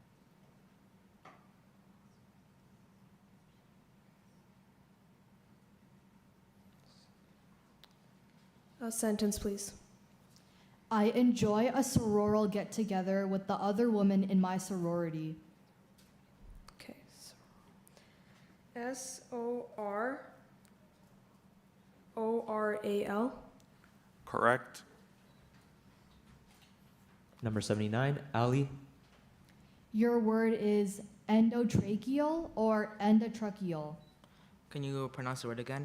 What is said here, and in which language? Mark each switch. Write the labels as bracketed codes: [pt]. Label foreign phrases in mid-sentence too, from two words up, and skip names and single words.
[en] A sentence, please. I enjoy a sororal get-together with the other women in my sorority. Okay. S-O-R-O-R-A-L. Correct. Number 79, Ali. Your word is endotracheal or endotracheal? Can you pronounce the word again?